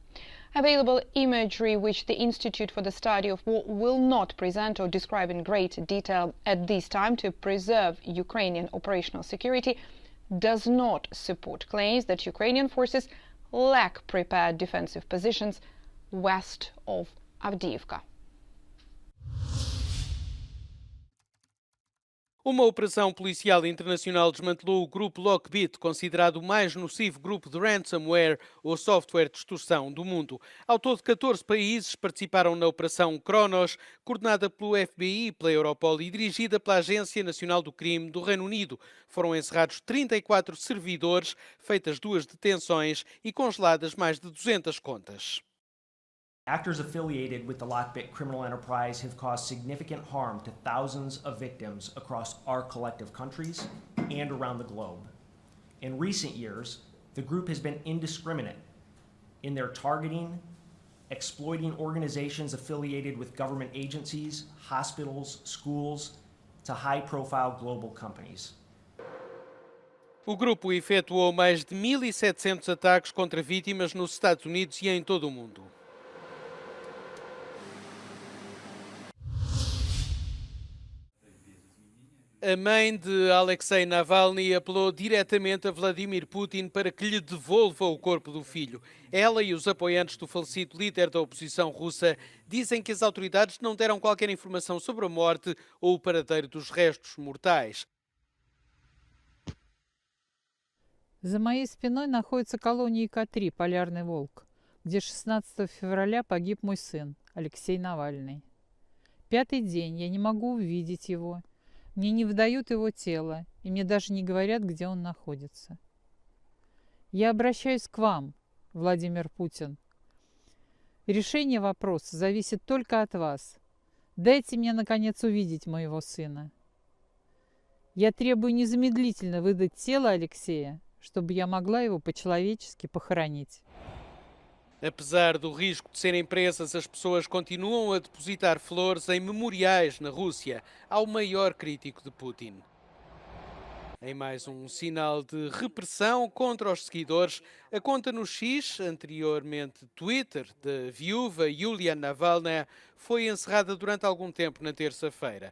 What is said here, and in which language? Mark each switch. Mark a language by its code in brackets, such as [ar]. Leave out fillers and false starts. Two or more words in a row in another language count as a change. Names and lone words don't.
[en] Available imagery, which the Institute for the Study of War will not present or describe in great detail at this time to preserve Ukrainian operational security, does not support claims that Ukrainian forces lack prepared defensive positions west of Avdiivka. [pt] Uma operação policial internacional desmantelou o grupo Lockbit, considerado o mais nocivo grupo de ransomware ou software de extorsão do mundo. Ao todo, 14 países participaram na operação Kronos, coordenada pelo FBI e pela Europol e dirigida pela Agência Nacional do Crime do Reino Unido. Foram encerrados 34 servidores, feitas 2 detenções e congeladas mais de 200 contas. [en] Actors affiliated with the Lockbit criminal enterprise have caused significant harm to thousands of victims across our collective countries and around the globe. In recent years, the group has been indiscriminate in their targeting, exploiting organizations affiliated with government agencies, hospitals, schools, to high-profile global companies. [pt] O grupo efetuou mais de 1.700 ataques contra vítimas nos Estados Unidos e em todo o mundo. A mãe de Alexei Navalny apelou diretamente a Vladimir Putin para que lhe devolva o corpo do filho. Ela e os apoiantes do falecido líder da oposição russa dizem que as autoridades não deram qualquer informação sobre a morte ou o paradeiro dos restos mortais. [ru] За моей спиной находится колония К3 «Полярный волк», где 16 февраля погиб мой сын Алексей Навальный. 5-й день я не могу увидеть его. Мне не выдают его тело, и мне даже не говорят, где он находится. Я обращаюсь к вам, Владимир Путин. Решение вопроса зависит только от вас. Дайте мне, наконец, увидеть моего сына. Я требую незамедлительно выдать тело Алексея, чтобы я могла его по-человечески похоронить. [pt] Apesar do risco de serem presas, as pessoas continuam a depositar flores em memoriais na Rússia ao maior crítico de Putin. Em mais um sinal de repressão contra os seguidores, a conta no X, anteriormente Twitter, da viúva Yulia Navalny, foi encerrada durante algum tempo na terça-feira.